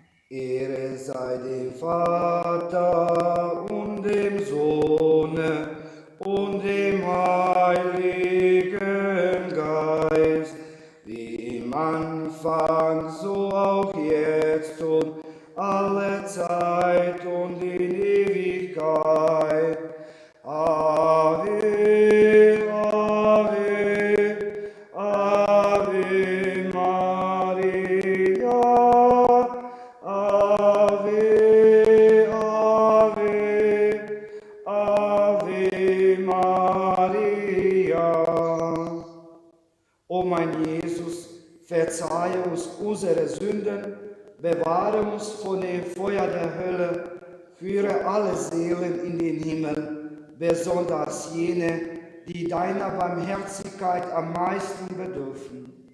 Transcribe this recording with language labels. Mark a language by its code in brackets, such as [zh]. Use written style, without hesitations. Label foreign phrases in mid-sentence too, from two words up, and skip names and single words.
[de] Ehre sei dem Vater und dem Sohne und dem Heiligen Geist, wie im Anfang, so auch jetzt und alle Zeit und in Ewigkeit. [la] Ave, Ave, Ave Maria. Ave, Ave, Ave Maria. [de] O mein Jesus, verzeihe uns unsere Sünden, bewahre uns von dem Feuer der Hölle, führe alle Seelen in den Himmel, besonders jene, die deiner Barmherzigkeit am meisten bedürfen.